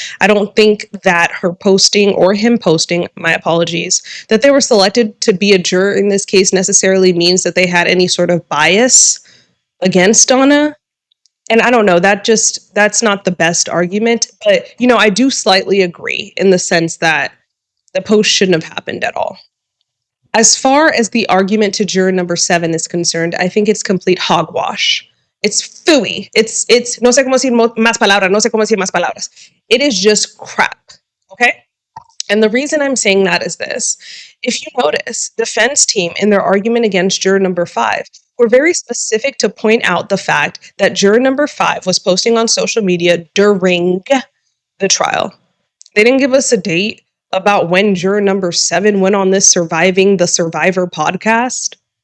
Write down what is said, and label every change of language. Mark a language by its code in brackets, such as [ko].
[en] I don't think that her posting or him posting, my apologies, that they were selected to be a juror in this case necessarily means that they had any sort of bias against Donna. And I don't know, that's not the best argument, but I do slightly agree in the sense that the post shouldn't have happened at all. As far as the argument to juror number 7 is concerned, I think it's complete hogwash. It's phooey. It's [es] no sé cómo decir más palabras, no sé cómo decir más palabras. [en] It is just crap, okay? And the reason I'm saying that is this. If you notice, defense team in their argument against juror number 5 were very specific to point out the fact that juror number 5 was posting on social media during the trial. They didn't give us a date about when juror number 7 went on this Surviving the Survivor podcast.